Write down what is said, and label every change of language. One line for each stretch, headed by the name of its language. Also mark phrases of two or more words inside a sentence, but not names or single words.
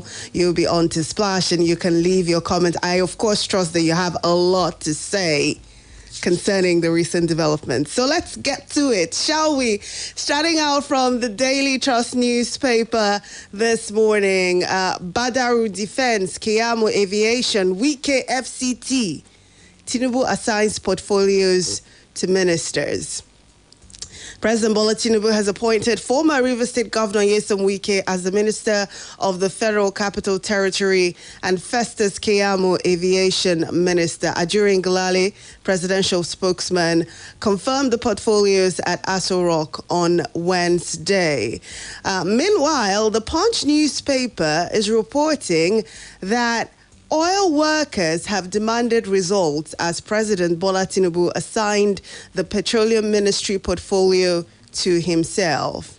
English: You'll be on to Splash and you can leave your comment. I, of course, trust that you have a lot to say concerning the recent developments. So let's get to it, shall we? Starting out from the Daily Trust newspaper this morning, Badaru Defense, Keyamo Aviation, Wike FCT, Tinubu assigns portfolios to ministers. President Bola Tinubu has appointed former Rivers State Governor Nyesom Wike as the Minister of the Federal Capital Territory and Festus Keyamo Aviation Minister. Ajurin Galale, presidential spokesman, confirmed the portfolios at Aso Rock on Wednesday. Meanwhile, the Punch newspaper is reporting that oil workers have demanded results as President Bola Tinubu assigned the Petroleum Ministry portfolio to himself.